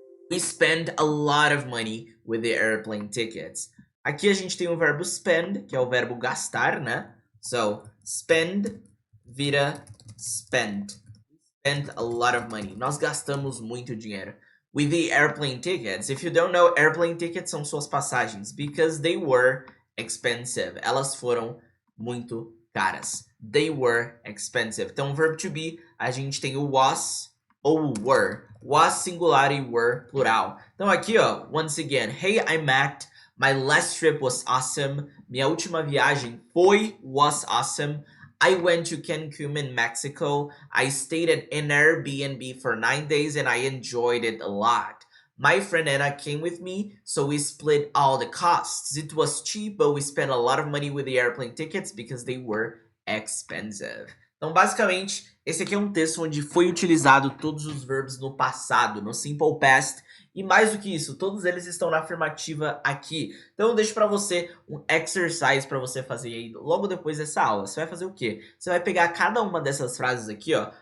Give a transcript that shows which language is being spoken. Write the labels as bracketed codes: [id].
[en] We spent a lot of money with the airplane tickets. [pt] Aqui a gente tem o verbo spend, que é o verbo gastar, né? [en] So, spend vira spent. We spent a lot of money. Nós gastamos muito dinheiro. With the airplane tickets. If you don't know, airplane tickets são suas passagens. Because they were expensive. Elas foram muito caras. They were expensive. Então, verb to be, a gente tem o was ou were. Was singular e were plural. Então aqui, ó, once again, hey, I'm Matt. My last trip was awesome. Minha última viagem was awesome. I went to Cancun in Mexico. I stayed at an Airbnb for 9 days and I enjoyed it a lot. My friend Anna came with me, so we split all the costs. It was cheap, but we spent a lot of money with the airplane tickets because they were expensive. [pt] Então, basicamente, esse aqui é um texto onde foi utilizado todos os verbos no passado, no simple past. E mais do que isso, todos eles estão na afirmativa aqui. Então eu deixo para você um exercise para você fazer aí logo depois dessa aula. Você vai fazer o quê? Você vai pegar cada uma dessas frases aqui, ó.